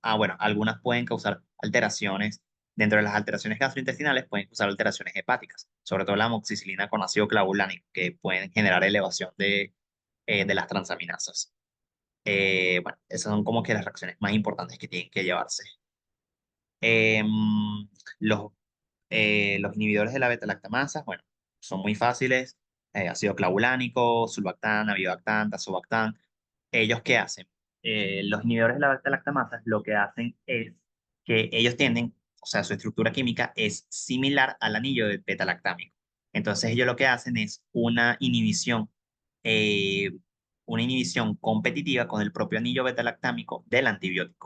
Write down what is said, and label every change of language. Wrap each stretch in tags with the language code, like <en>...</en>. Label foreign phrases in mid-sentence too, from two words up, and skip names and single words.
<es>Ah, bueno, algunas pueden causar alteraciones. Dentro de las alteraciones gastrointestinales pueden causar alteraciones hepáticas, sobre todo la amoxicilina con ácido clavulánico, que pueden generar elevación de las transaminasas. Bueno, esas son como que las reacciones más importantes que tienen que llevarse. Em, los los inhibidores de la beta-lactamasa, bueno, son muy fáciles. Ácido clavulánico, sulbactán, avibactán, tazobactán. ¿Ellos qué hacen? Los inhibidores de la beta-lactamasa lo que hacen es que ellos tienden, o sea, su estructura química es similar al anillo de beta-lactámico. Entonces ellos lo que hacen es eh, una inhibición competitiva con el propio anillo beta-lactámico del antibiótico.</es>